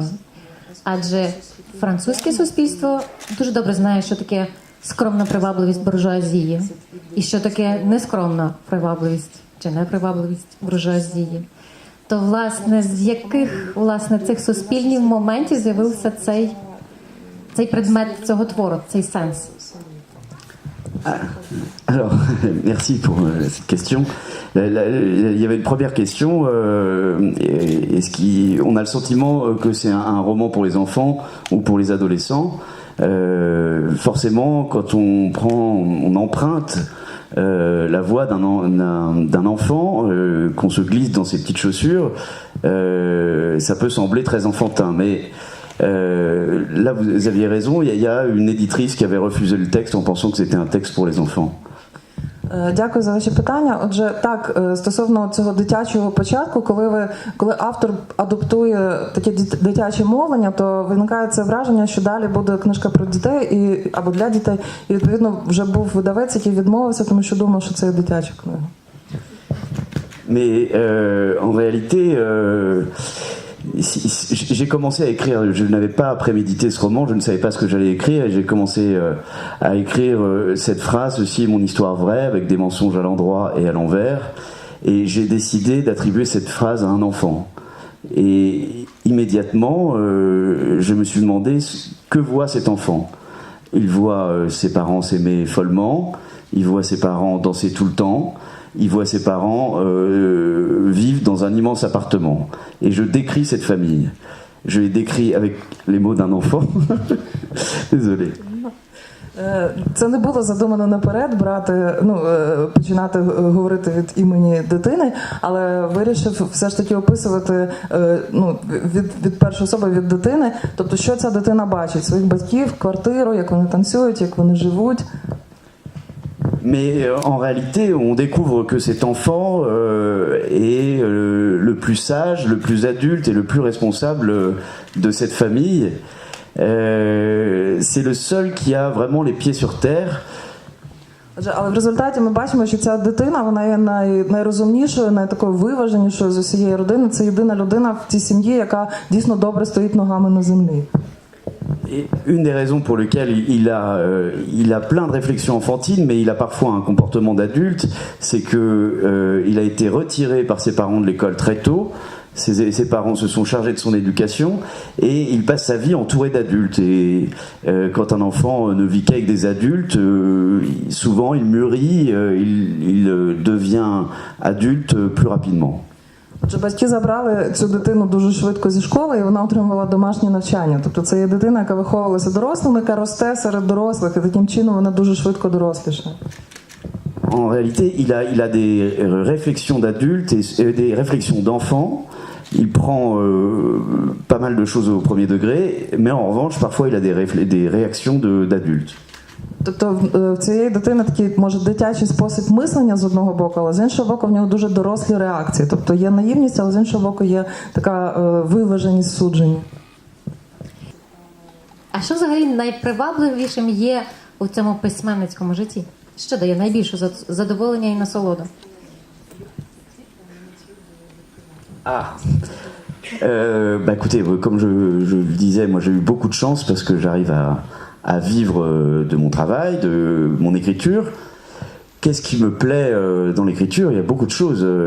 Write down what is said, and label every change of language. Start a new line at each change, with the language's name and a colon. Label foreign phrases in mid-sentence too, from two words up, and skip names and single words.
Ukrainian: Адже французьке суспільство дуже добре знає, що таке скромна привабливість буржуазії і що таке нескромна привабливість чи непривабливість буржуазії. То, власне, з яких, власне, цих суспільних моментів з'явився цей предмет цього твору, цей сенс?
French: Alors, merci pour cette question. Il y avait une première question. On a le sentiment que c'est un roman pour les enfants ou pour les adolescents. Forcément, quand on emprunte la voix d'un enfant, qu'on se glisse dans ses petites chaussures, ça peut sembler très enfantin, mais là, vous aviez raison, il y a une éditrice qui avait refusé le texte en pensant que c'était un texte pour les enfants.
Ukrainian: Дякую за ваші питання. Отже, так, стосовно цього дитячого початку, коли автор адаптує таке дитяче мовлення, то виникає це враження, що далі буде книжка про дітей або для дітей. І, відповідно, вже був видавець, який відмовився, тому що думав, що це є дитяча книга.
French: Mais en réalité, j'ai commencé à écrire, je n'avais pas prémédité ce roman, je ne savais pas ce que j'allais écrire, et j'ai commencé à écrire cette phrase, ceci est mon histoire vraie, avec des mensonges à l'endroit et à l'envers, et j'ai décidé d'attribuer cette phrase à un enfant. Et immédiatement, je me suis demandé que voit cet enfant. Il voit ses parents s'aimer follement, il voit ses parents danser tout le temps, il voit ses parents vivre dans un immense appartement. Et je décris cette famille. Je l'ai décrit avec les mots d'un enfant. Désolé.
Ukrainian: Це не було задумано наперед починати говорити від імені дитини, але вирішив все ж таки описувати від першої особи, від дитини, тобто що ця дитина бачить, своїх батьків, квартиру, як вони танцюють, як вони живуть.
French: Mais en réalité, on découvre que cet enfant est le plus sage, le plus adulte et le plus responsable de cette famille. C'est le seul qui a vraiment les pieds sur terre.
Ukrainian: Але в результаті ми бачимо, що ця дитина, вона є найрозумнішою, найтакою виваженішою з усієї родини. Це єдина людина в цій сім'ї, яка дійсно добре стоїть ногами на землі.
French: Et une des raisons pour lesquelles il a plein de réflexions enfantines, mais il a parfois un comportement d'adulte, c'est que il a été retiré par ses parents de l'école très tôt. Ses parents se sont chargés de son éducation et il passe sa vie entouré d'adultes. Et quand un enfant ne vit qu'avec des adultes, souvent il mûrit, il devient adulte plus rapidement.
Ukrainian: Отже, батьки забрали цю дитину дуже швидко зі школи, і вона отримувала домашнє навчання. Тобто це є дитина, яка виховувалася дорослими, яка росте серед дорослих, і таким чином вона дуже швидко дорослішає.
French: En réalité, il a des réflexions d'adultes et des réflexions d'enfants. Il prend pas mal de choses au premier degré, mais en revanche, parfois, il a des réactions d'adultes.
Ukrainian: Тобто в цієї дитини такий, може, дитячий спосіб мислення з одного боку, але з іншого боку в нього дуже дорослі реакції. Тобто є наївність, але з іншого боку є така виваженість суджень. А що взагалі найпривабливішим є у цьому письменницькому житті? Що дає найбільше задоволення і насолоду?
French: Écoutez, comme je le disais, moi j'ai eu beaucoup de chance parce que j'arrive à vivre de mon travail, de mon écriture. Qu'est-ce qui me plaît dans l'écriture? Il y a beaucoup de choses.